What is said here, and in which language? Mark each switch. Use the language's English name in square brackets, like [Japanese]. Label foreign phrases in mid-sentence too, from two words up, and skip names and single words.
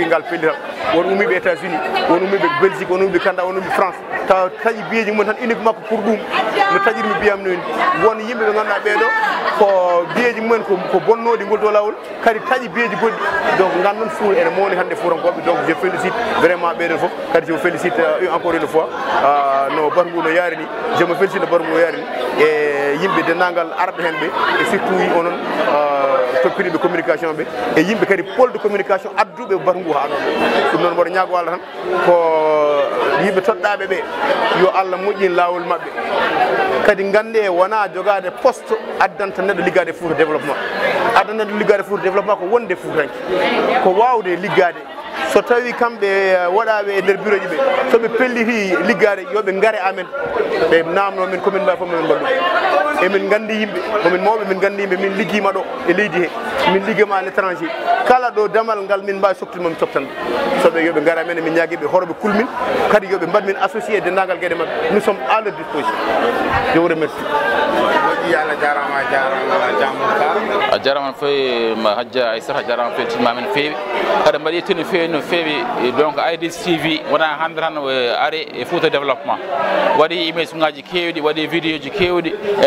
[Fula] ngal pellital won umiɓe États-Unis won umiɓe Belgique won umiɓe Canada won umiɓe France taw taƴi biyeji mumen tan unique makko pour ɗum no taƴirmi biyam noon won yimɓe ɓe ganduɗa ɓeɗo ko biyeji mumen ko bonnoɗi golto lawol kadi taƴi biyeji goɗɗi donc gandon Fouta ene mawni hande Foutankoɓe donc [French] je félicite [Fula] vraiment ɓeɗon foof kadi [French] je félicite encore une fois [Fula] no baatu ngu no yaari ni [French] je me félicite [Fula] no baatu ngu no yaari ni e yimɓe dennagal arɓe hen ɓe [French] et surtout [Fula] onon tokkiriɓe communication ɓe e yimɓe kadi [French] pôle de communication [Fula] adduɓe baatu ngu ha ɗon ɗum noon mboɗo ñaago Allah tan ko yimɓe toɗɗaɓe ɓe yo Allah moƴƴin lawol mabɓe kadi gande wona jogade poste addanta neɗɗo liggade Fouta développement addanta neɗɗo liggade Fouta développement ko wonde Foutanki ko wawde liggade so tawi kamɓe waɗaɓe e nder bureau ji ɓe soɓe pelliti liggade yoɓe gaare amen ɓe namno min commune mbawi fof min mballu emin gandi yimɓe komin mawɓe min gandi yimɓe min liggima ɗo e leydi he min liggima [French] à l'étranger [Fula] kala ɗo damal ngal min mbawi softinmomi softan soɓe yoɓe gaara men min ñaguiɓe horoɓe kulmin kadi yoɓe mbaɗmin associé dendagal gueɗe mabɓe [French] nous sommes à leur disposition je vous remercie [Fula] moƴƴi Allah jarama jamour a jarama foye hajja Aissata jarama foye tilmamen feewi kada mbaɗi yettino feewi no feewi donc IDS TV wona hande tan ari e Fouta développement waɗi émission ngaji kewɗi waɗi vidéo ji kewɗi e